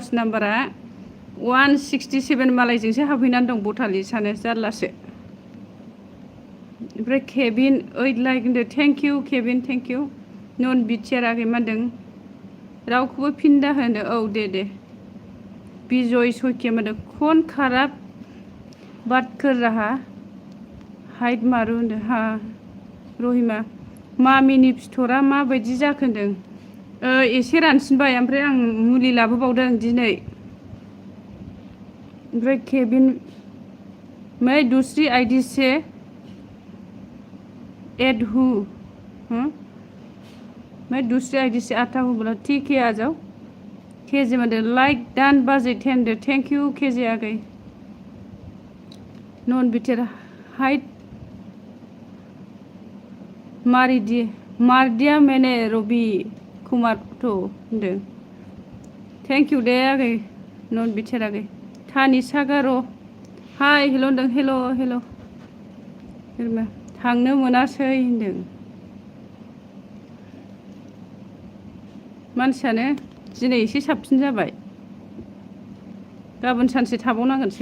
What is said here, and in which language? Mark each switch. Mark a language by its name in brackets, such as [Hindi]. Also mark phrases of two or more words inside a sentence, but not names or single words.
[Bodo] नाम्बारा 167 मालायजोंसो हाबहैनानै दं भटार लिस्टआनो जारलासो ओमफ्राय केबिन 8 लाइक होनदों [English] thank you [Bodo] केबिन [English] thank you [Bodo] नन बिटिआर आगै मा होनदों रावखौबो फिन दा होनो औ दे बिजय सयकिया मा होनदों [Hindi] कौन खराब बात कर रहा [Bodo] हाइट मारु होनदों हा रहिमा मामिनि फिथरा माबायदि जाखो होनदों एसे रानसिनबाय ओमफ्राय आं मुलि लाबोबावदों दिनै [Hindi] ओमफ्राय केबिन मैं दूसरी आईडी से ऐड हूँ मैं दूसरी आईडी से आता हूँ बोला ठीक है आ जाओ केजे [Bodo] मादे लाइक दान बाजै 10 दे [English] thank you [Hindi] केजे आगै [Bodo] नन बिटिआर [Hindi] हाइट मार दिया मैंने [Bodo] रवि कुमार तो होनदों [English] thank you [Bodo] दे आगै नन बिटिआर आगै थानि सागार' [English] hi hello' [Bodo] होनदों हेल' थांनो मोनासै होनदों मानसियानो दिनै एसे साबसिन जाबाय गाबोन सानसे थाबावनांगोनसो